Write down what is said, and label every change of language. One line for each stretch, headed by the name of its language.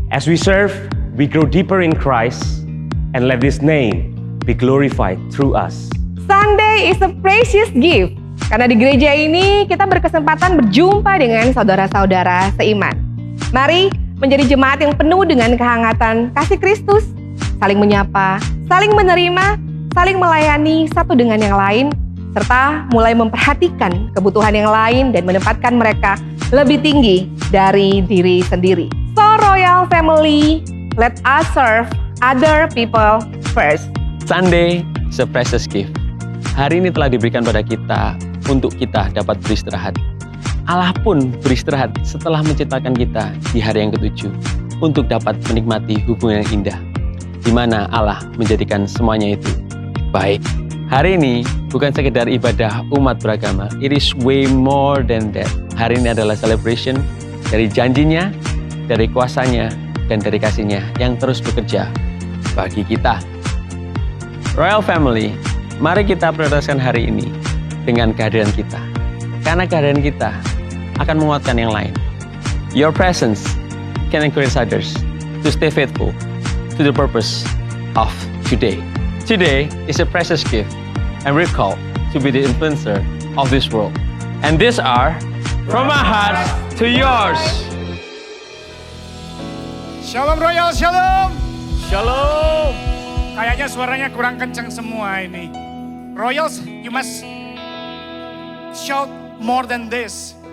English: As we serve, we grow deeper in Christ, and let His name be glorified through us. Sunday is a precious gift.
Indonesian: Karena di gereja ini kita berkesempatan berjumpa dengan saudara-saudara seiman. Mari menjadi jemaat yang penuh dengan kehangatan kasih Kristus, saling menyapa, saling menerima, saling melayani satu dengan yang lain, serta mulai memperhatikan kebutuhan yang lain dan menempatkan mereka lebih tinggi dari diri sendiri.
English: So Royal Family, let us serve other people first. Sunday is a precious gift.
Indonesian: Hari ini telah diberikan pada kita untuk kita dapat beristirahat. Allah pun beristirahat setelah menciptakan kita di hari yang ketujuh untuk dapat menikmati hubungan yang indah, di mana Allah menjadikan semuanya itu baik. Hari ini bukan sekedar ibadah umat beragama,
English: it is way more than that.
Indonesian: Hari ini adalah celebration dari janjinya, dari kuasanya, dan dari kasihnya yang terus bekerja bagi kita. Royal Family, mari kita prioritaskan hari ini dengan kehadiran kita. Karena kehadiran kita akan menguatkan yang lain.
English: Your presence can encourage others to stay faithful to the purpose of today. Today is a precious gift, and we're called to be the influencer of this world. And these are from our hearts to yours.
Hebrew: Shalom Royal, shalom. Shalom.
Indonesian: Kayaknya suaranya kurang kencang semua ini.
English: Royals, you must shout more than this.